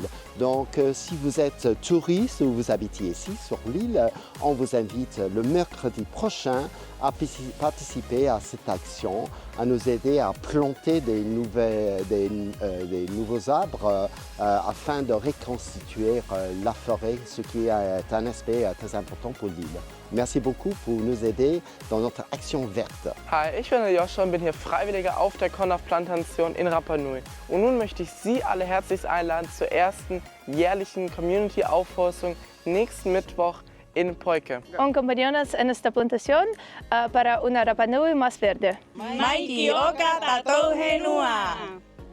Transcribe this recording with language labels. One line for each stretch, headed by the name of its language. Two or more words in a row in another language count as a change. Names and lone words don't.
French: Donc si vous êtes touriste ou vous habitez ici sur l'île, on vous invite le mercredi prochain à participer à cette action, à nous aider à planter des nouveaux arbres afin de reconstituer la forêt, ce qui est un aspect très important pour l'île. Merci beaucoup pour nous aider dans notre action verte.
German: Hi, ich bin Joshua und bin hier Freiwilliger auf der CONAF-Plantation in Rapa Nui. Und nun möchte ich Sie alle herzlich einladen zur ersten jährlichen Community-Aufforstung nächsten Mittwoch in Poike.
Spanish: Acompáñanos en esta plantación para una Rapa Nui más verde.
Rapanui: Maiki Oka Tatou Henua.